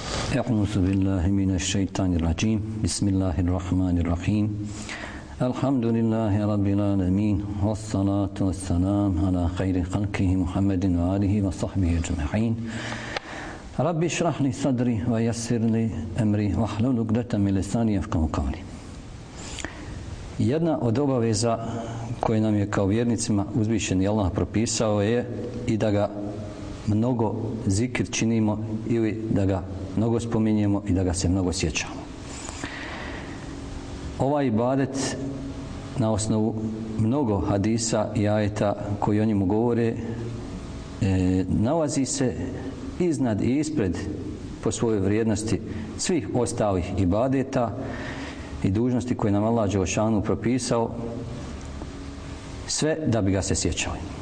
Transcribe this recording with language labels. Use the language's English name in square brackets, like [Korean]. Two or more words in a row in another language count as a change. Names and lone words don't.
[Arabic] أعوذ بالله من الشيطان الرجيم بسم الله الرحمن الرحيم الحمد لله رب العالمين والصلاة والسلام على خير خلقه محمد وآله وصحبه أجمعين رب اشرح لي صدري ويسر لي أمري واحلل عقدة من لساني يفقهوا قولي. [Bosnian] Jedna od obaveza koje nam je kao vjernicima uzvišeni Allah propisao je i da ga mnogo zikr činimo ili da ga mnogo spominjemo i da ga se mnogo sjećamo. Ovaj ibadet na osnovu mnogo hadisa i ajeta koji o njemu govore nalazi se iznad i ispred po svojoj vrijednosti svih ostalih ibadeta i dužnosti koje nam Allah dželešanu propisao, sve da bi ga se sjećali.